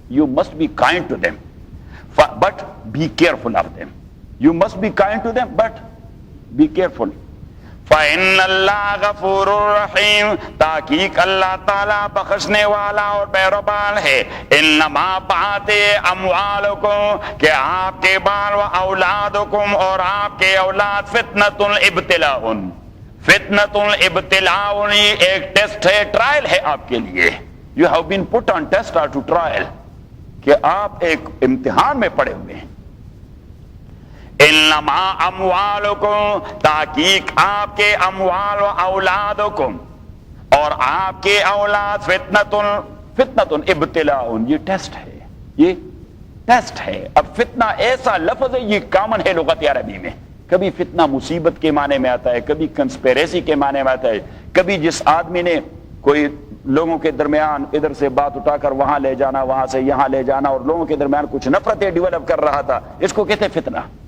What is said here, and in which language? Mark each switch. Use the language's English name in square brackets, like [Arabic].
[English] You must be kind to them, but be careful of them. You must be kind to them, but be careful. [Arabic] فَإِنَّ اللَّهَ غَفُورٌ رَحِيمٌ، [Urdu] تحقیق اللہ تعالیٰ بخشنے والا اور مہربان ہے. انما بات اموالکم، کہ آپ کے بال و اولادکم، اور آپ کے اولاد فتنۃ ابتلاء، فتنۃ ابتلاء، یہ ایک ٹیسٹ ہے، ٹرائل ہے آپ کے لیے. [English] You have been put on test or to trial، [Urdu] کہ آپ ایک امتحان میں پڑے ہوئے ہیں. انما اموالکم، تحقیق آپ کے اموال و اولادکم، اور آپ کے اولاد فتنۃ ابتلاء، یہ ٹیسٹ ہے، یہ ٹیسٹ ہے. اب فتنہ ایسا لفظ ہے، یہ کامن ہے لغت عربی میں. کبھی فتنہ مصیبت کے معنی میں آتا ہے، کبھی کنسپیریسی کے معنی میں آتا ہے، کبھی جس آدمی نے کوئی لوگوں کے درمیان ادھر سے بات اٹھا کر وہاں لے جانا، وہاں سے یہاں لے جانا، اور لوگوں کے درمیان کچھ نفرتیں ڈیولپ کر رہا تھا، اس کو کہتے ہیں فتنہ.